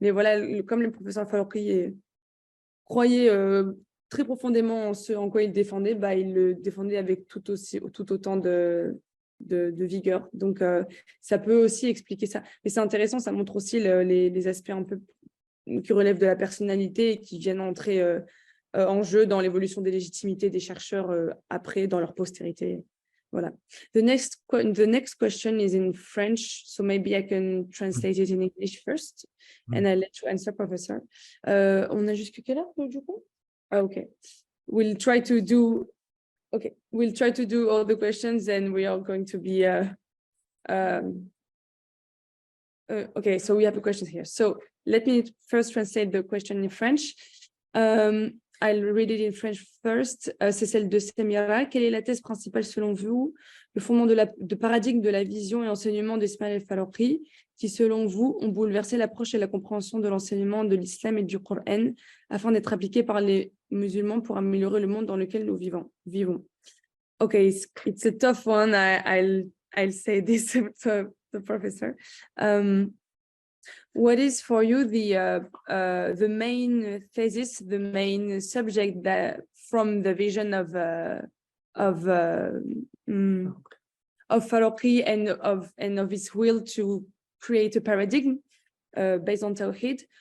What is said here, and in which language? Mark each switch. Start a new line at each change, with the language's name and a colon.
French: Mais voilà, comme le professeur Al-Faruqi croyait très profondément en ce en quoi il défendait, bah, il le défendait avec tout autant de vigueur. Donc, ça peut aussi expliquer ça. Mais c'est intéressant, ça montre aussi les aspects un peu qui relèvent de la personnalité et qui viennent entrer en jeu dans l'évolution des légitimités des chercheurs après, dans leur postérité. Voilà.
English: The next question is in French, so maybe I can translate it in English first, and I'll let you answer, professor.
French: On a jusqu'à quelle heure, du coup?
English: Okay. We'll try to do all the questions, and we are going to be Okay, so we have a question here. So let me first translate the question in French. I'll read it in French first.
French: C'est celle de Semira. Quelle est la thèse principale selon vous, le fondement de paradigme de la vision et enseignement d'Ismail Al-Faruqi, qui selon vous ont bouleversé l'approche et la compréhension de l'enseignement de l'islam et du Coran afin d'être appliqué par les musulmans pour améliorer le monde dans lequel nous vivons.
English: Okay, it's a tough one. I'll say this to the professor. What is for you the main thesis, the main subject that from the vision of Faruqi and of his will to create a paradigm based on Tawhid?